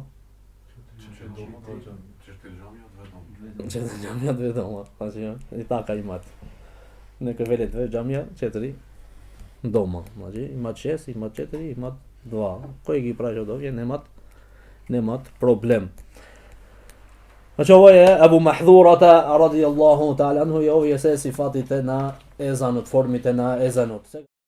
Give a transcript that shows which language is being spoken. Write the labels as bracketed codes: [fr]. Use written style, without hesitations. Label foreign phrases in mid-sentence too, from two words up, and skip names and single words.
[mk] 4 дома, 2 џамија. 4 џамија, 2 дома. 4 џамија, 2 дома. Значи и така имат. Некој вели 2 џамија, 4 дома. Значи имат 6, имат 4, имат 2. Кој ги прави од овие немат проблем. [bs] Значи ovo je Abu Mahdurata [ar] رضي الله تعالى عنه [bs] i ovo je sve [mk] сифатите на езанот, формите на езанот.